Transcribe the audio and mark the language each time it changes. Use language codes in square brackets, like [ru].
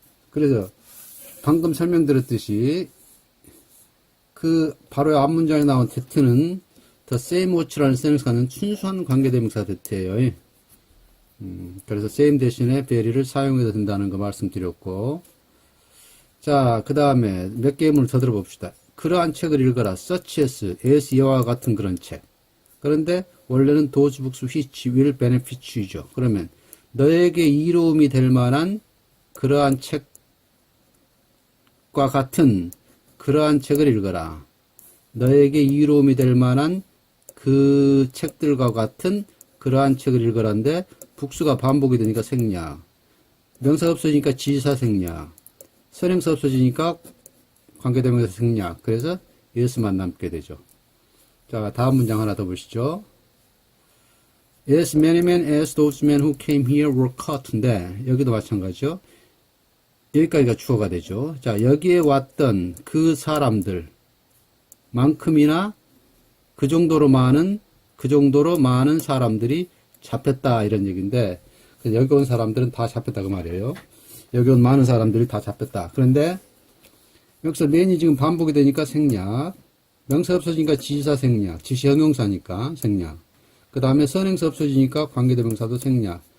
[ko] 그래서 방금 설명드렸듯이 그 바로 앞 문장에 나온 that는 the same watch라는 선행사는 순수한 관계대명사 that예요. 그래서 same 대신에 very를 사용해도 된다는 거 말씀드렸고 자, 그 다음에 몇 개의 문을 더 들어봅시다. 그러한 책을 읽어라. such as 이와 같은 그런 책. [en] 그런데 원래는 those books which will benefit you죠. [ko] 그러면 너에게 이로움이 될 만한 그러한 책과 같은 그러한 책을 읽어라. 너에게 이로움이 될 만한 그 책들과 같은 그러한 책을 읽어라는데 복수가 반복이 되니까 생략. 명사가 없어지니까 지사 생략. 선행사 없어지니까 관계대명사 생략. 그래서 as만 남게 되죠. 자, 다음 문장 하나 더 보시죠. [en] As many men as those men who came here were caught인데 여기도 마찬가지죠. [ko] 여기까지가 주어가 되죠. 자, 여기에 왔던 그 사람들 만큼이나 그 정도로 많은 사람들이 잡혔다 이런 얘기인데, 그래서 여기 온 사람들은 다 잡혔다 그 말이에요. 여기 온 많은 사람들이 다 잡혔다. 그런데 여기서 맨이 지금 반복이 되니까 생략, 명사 없어지니까 지시사 생략, 지시 형용사니까 생략, 그 다음에 선행사 없어지니까 관계대명사도 생략.